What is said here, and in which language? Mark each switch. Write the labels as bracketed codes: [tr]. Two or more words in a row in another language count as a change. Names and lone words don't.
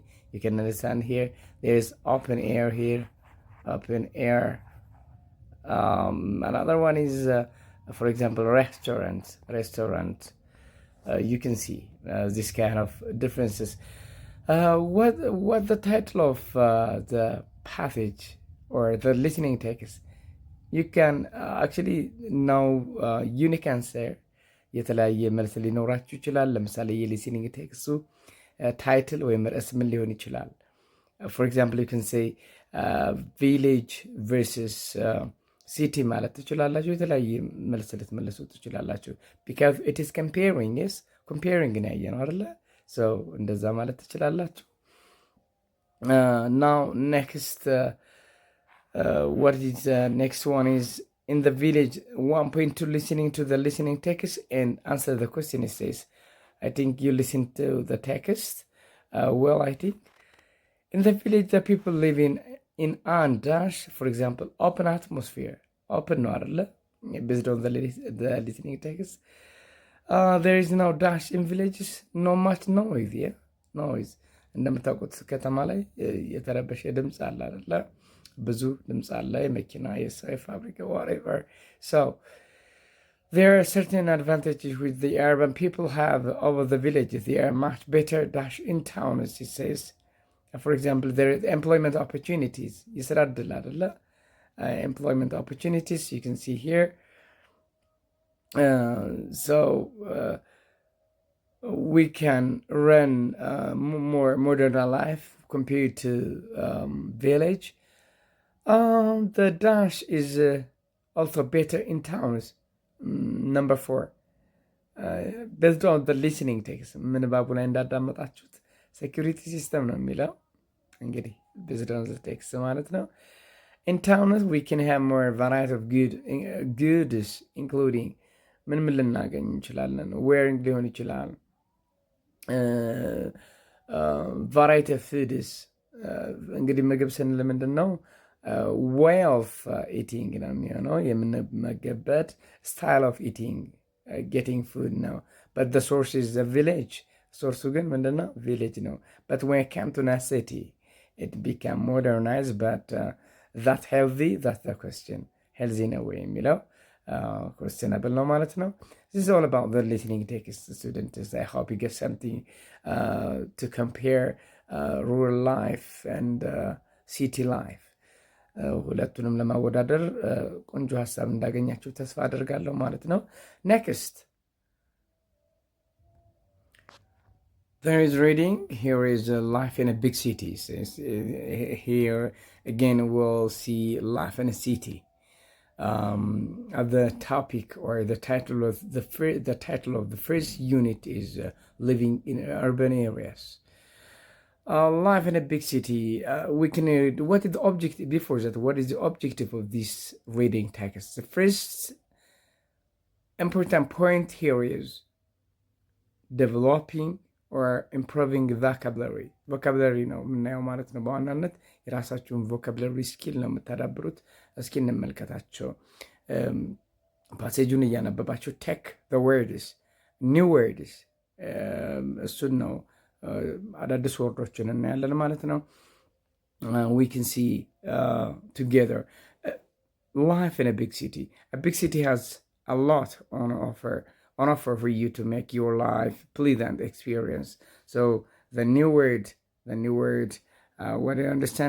[en] You can understand here. There is open air here, another one is, for example, restaurant. You can see this kind of differences. What the title of the passage or the listening text? You can actually know unique answer. [am] የተለያየ መልስ ሊኖራችሁ ይችላል። ለምሳሌ የሊስኒንግ ቴክስቱ ታይትል ወይም ርዕስ ምን ሊሆን ይችላል? [en] For example, you can say village versus city [am] ማለት ትችላላችሁ። የተለያየ መልስ ልትመልሱ ትችላላችሁ። [en] because it is comparing, yes, comparing [am] ነው ያየነው አይደለ? [en] so [am] እንደዛ ማለት ትችላላችሁ። [en] now next what is next one is, in the village, 1.2, listening to the listening text and answer the question. It says, I think you listen to the text. Well, I think in the village, the people live in dash, for example, open atmosphere. open no አይደለ based on the listening text. There is no dash in villages, no much noise. Yeah, noise. [am] እንደምታውቁት ከተማ ላይ የተረበሸ ድምፅ አለ አይደለ? ብዙ ድምፅ አለ፣ የመኪና፣ የሰው፣ የፋብሪካ whatever. [en] So there are certain advantages which the urban people have over the villages. They are much better dash in town, as it says. For example, there is employment opportunities. [am] የስራ ዕድል አይደለ? [en] Employment opportunities you can see here. So we can run more modern life compared to village. The dash is also better in towns. Number 4. Based on the listening text, [am] ምንባቡ ላይ እንዳዳመጣችሁት [en] security system [am] ነው የሚለው እንግዲህ [en] based on the text [am] ማለት ነው። [en] In towns we can have more variety of goods including [am] ምን ልናገኝ እንችላለን? wearing ሊሆን ይችላል። [en] variety of foods [am] እንግዲህ ምግብ ስንል ምንድን ነው? [en] way of eating [am] ነው የሚሆነው የምንመገበት [en] style of eating getting food ነው. but the source is the village. [am] ሶርሱ ግን ምንድን ነው? village ነው. [en] but when it came to a city it became modernized. but that healthy? that's the question. healthy [am] ነው ወይ የሚለው [en] questionable [am] ነው ማለት ነው። [en] This is all about the listening text, students. I hope you get something to compare rural life and city life. [am] ሁለቱንም ለማወዳደር ቆንጆ ሀሳብ እንዳገኛችሁ ተስፋ አደርጋለሁ ማለት ነው። Next. [en] There is reading. Here is life in a big city. Here again we'll see life in a city. The topic or the title of the first unit is living in urban areas. Life in a big city. We can read what is the objective before that. What is the objective of this reading text? The first important point here is developing or improving vocabulary. [am] vocabulary ነው የምናየው ማለት ነው። በዋናነት የራሳችሁን [en] vocabulary skill [am] ነው የምታዳብሩት። እስኪ እንመልከታቸው። ፓሴጁን እያነበባቸው ቴክ [en] the words, new words [am] እሱን ነው አዳዲስ ወርዶችን እናያለን ማለት ነው። [en] we can see together life in a big city. A big city has a lot on offer for you to make your life pleasant experience. So the new word, what do you understand?